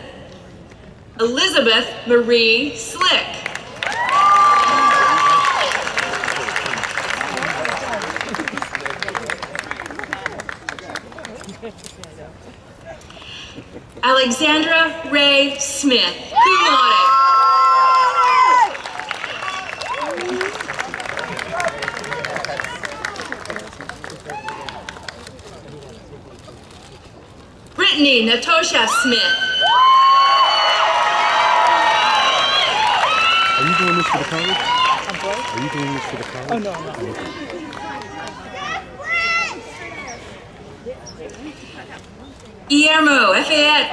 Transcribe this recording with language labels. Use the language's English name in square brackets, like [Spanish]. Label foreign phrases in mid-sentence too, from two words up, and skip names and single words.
[English] Elizabeth Marie Slick. Alexandra Ray Smith, [Latin] cum laude. [English] Brittany Natosha Smith. Are you doing this for the college? Are you doing this for the college? Oh, no. Guillermo F.A.X.